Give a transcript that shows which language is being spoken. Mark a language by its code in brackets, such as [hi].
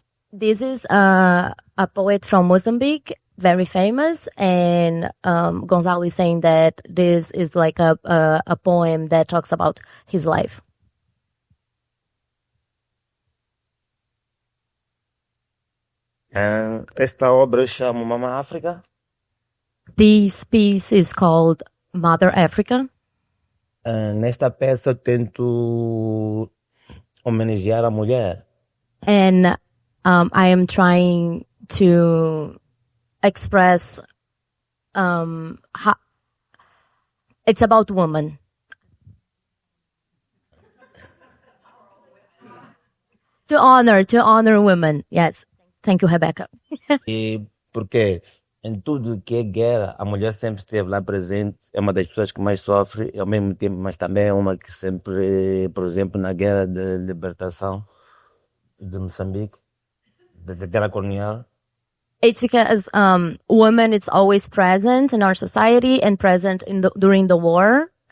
[en] This is a poet from Mozambique, very famous, and Gonzalo is saying that this is like a poem that talks about his life. [pt] Esta obra chama Mama África. [en] This piece is called Mother Africa. [pt] Nesta peça eu tento homenagear a mulher. [en] And I am trying to express how it's about woman. To honor women. Yes. Thank you, Rebecca. [pt] E porque em tudo que é guerra, a mulher sempre esteve lá presente, é uma das pessoas que mais sofre, e ao mesmo tempo, mas também é uma que sempre, por exemplo, na guerra de libertação de Moçambique, da guerra colonial, [en] It's because women it's always present in our society and present during the war.